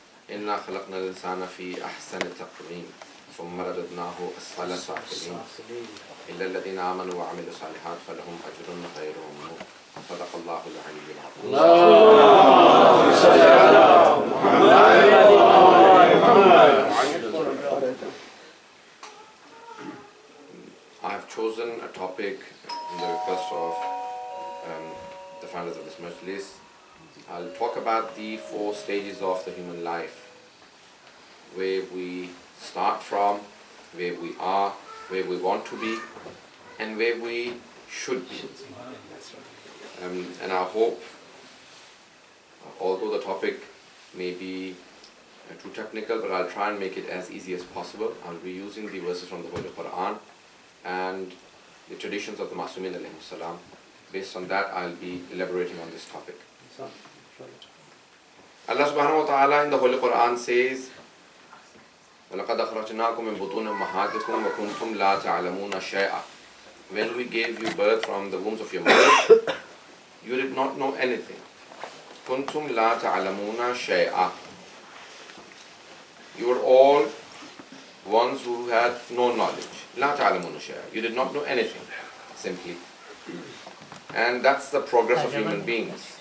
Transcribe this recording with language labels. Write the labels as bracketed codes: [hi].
[ar] إنا خلقنا الإنسان في أحسن تقويم ثم رددناه أسفل سافلين إلا الذين آمنوا وعملوا الصالحات فلهم أجر غير ممنون. صدق الله العلي العظيم. اللهم صل على محمد وآل محمد. [en] I have chosen a topic in the request of the founders of this majlis. I'll talk about the 4 stages of the human life, where we start from, where we are, where we want to be, and where we should be. And I hope, although the topic may be too technical, but I'll try and make it as easy as possible. I'll be using the verses from the Holy Quran and the traditions of the Ma'sumin alayhi salam. Based on that, I'll be elaborating on this topic. Allah subhanahu wa ta'ala in the Holy Quran says, [ar] وَلَقَدْ أَخْرَجْنَاكُمْ مِنْ بُطُونِ أُمَّهَاتِكُمْ وَكُنْتُمْ لَا تَعْلَمُونَ شَيْئًا. [en] When we gave you birth from the wombs of your mother, you did not know anything. [ar] كُنْتُمْ لَا تَعْلَمُونَ شَيْئًا. [en] You were all ones who had no knowledge. [ar] لَا تَعْلَمُونَ شَيْئًا. [en] You did not know anything, simply. And that's the progress of human beings.